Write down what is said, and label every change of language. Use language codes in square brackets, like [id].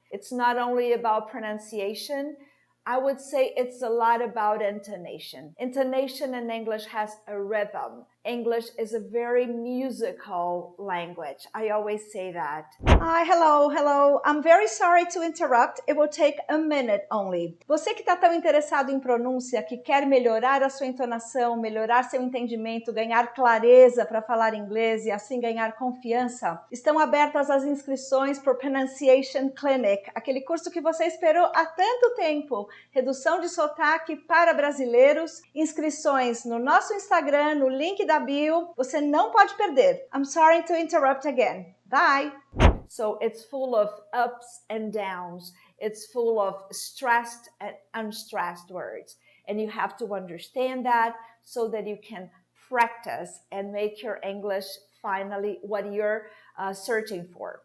[en] It's not only about pronunciation. I would say it's a lot about intonation. Intonation in English has a rhythm. English is a very musical language. I always say that. Hi, hello. I'm very sorry to interrupt. It will take a minute only. [pt] Você que está tão interessado em pronúncia, que quer melhorar a sua entonação, melhorar seu entendimento, ganhar clareza para falar inglês e assim ganhar confiança, estão abertas as inscrições para o Pronunciation Clinic, aquele curso que você esperou há tanto tempo. Redução de sotaque para brasileiros. Inscrições no nosso Instagram, no link da bio. Você não pode perder. [en] I'm sorry to interrupt again. Bye. So it's full of ups and downs. It's full of stressed and unstressed words. And you have to understand that so that you can practice and make your English finally what you're searching for.